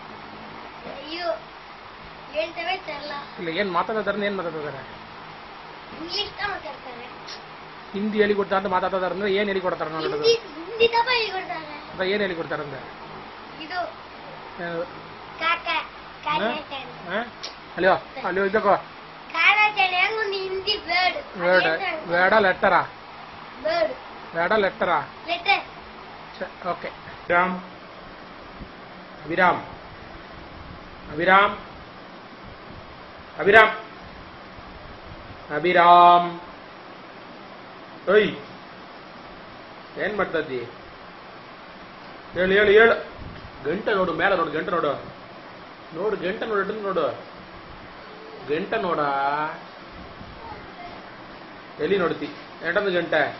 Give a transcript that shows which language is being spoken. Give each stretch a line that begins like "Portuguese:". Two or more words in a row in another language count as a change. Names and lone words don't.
Kannada: ಇಲ್ಲ, ಏನ್ ಮಾತಾಡ್ತಾರ? ಏನ್ ಮಾತಾಡ್ತಾರೆ? ಹಿಂದಿ ಹೇಳಿಕೊಡ್ತಾರ ಅಂತ ಮಾತಾಡ್ತಾರ ಅಂದ್ರೆ ಏನ್ ಹೇಳಿಕೊಡ್ತಾರ? ಏನ್ ಹೇಳಿಕೊಡ್ತಾರ ಅಂದ್ರೆ ಅಲ್ಲೋ ಅಲ್ಲೋ ಇದಕ್ಕೋ
Telugu: వేడా లెట్టరా? వేడా లెట్టరా? ఓకే. అభిరామ్ అభిరామ్ అభిరామ్ అభిరామ్ అభిరామ్ ఓయ్
Kannada: ಏನ್ ಮಾಡ್ತದ್ದಿ? ಹೇಳು ಹೇಳು ಹೇಳು. ಗಂಟೆ ನೋಡು, ಮೇಲೆ ನೋಡು, ಗಂಟೆ ನೋಡು, ನೋಡು ಗಂಟೆ ನೋಡು, ನೋಡು ಗಂಟೆ ನೋಡ. ಎಲ್ಲಿ ನೋಡ್ತಿ? ಎಂಟೊಂದು ಗಂಟೆ.